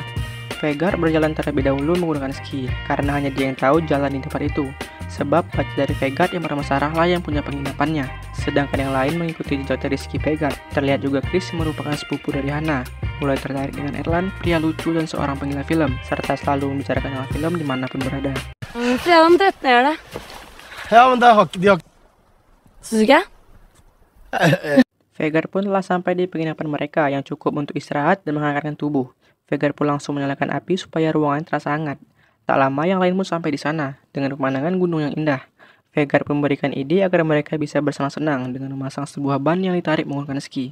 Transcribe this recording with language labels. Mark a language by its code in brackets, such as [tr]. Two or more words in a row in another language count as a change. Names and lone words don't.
[id] Vegard berjalan terlebih dahulu menggunakan ski, karena hanya dia yang tahu jalan di tempat itu. Sebab baca dari Vegard yang bernama Sarah lah yang punya penginapannya. Sedangkan yang lain mengikuti jejak dari ski Vegard. Terlihat juga Chris merupakan sepupu dari Hannah. Mulai tertarik dengan Erland, pria lucu dan seorang penggila film, serta selalu membicarakan hal film dimanapun berada. [sv] Fredag 13 är det? Ja, men de har... Suga? [id] Vegard pun telah sampai di penginapan mereka yang cukup untuk istirahat dan menghangatkan tubuh. Vegard pun langsung menyalakan api supaya ruangan terasa hangat. Tak lama yang lain pun sampai di sana, dengan pemandangan gunung yang indah. Vegard pun memberikan ide agar mereka bisa bersenang-senang dengan memasang sebuah ban yang ditarik menggunakan ski.